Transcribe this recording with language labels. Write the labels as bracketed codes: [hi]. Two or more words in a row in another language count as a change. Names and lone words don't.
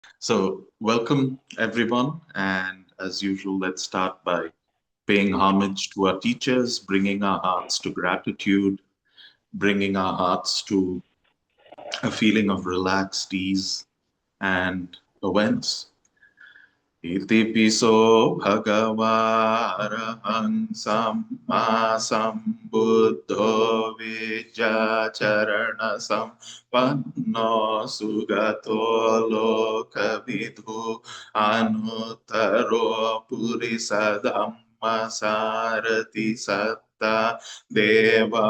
[en] So, welcome everyone. And as usual, let's start by paying homage to our teachers, bringing our hearts to gratitude, bringing our hearts to a feeling of relaxed ease and awareness. [pi] Iti piso bhagava arahang samma sambuddho vijjacharana sampanno sugato lokavidhu anuttaro purisa dhamma sarati satta deva